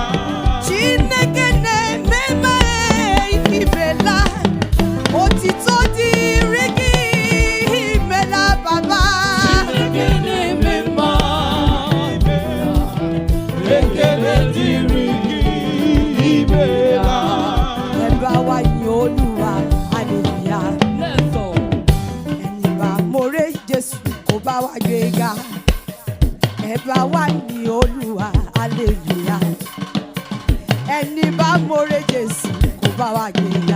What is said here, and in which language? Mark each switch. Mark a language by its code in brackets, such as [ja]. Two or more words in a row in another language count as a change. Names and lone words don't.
[ig] Chineke na-eme ma imela. Otito dịrị gị, imela baba. Chineke na-eme mma, imela. Ekele dịrị gị, imela. [yo] Ẹ bá wa yin Olúwa, hallelujah. Ẹni bá more Jésù kó bá wa gbéga. Ẹ bá wa yin Olúwa, hallelujah. Ẹni bá more Jésù kó bá wa gbéga.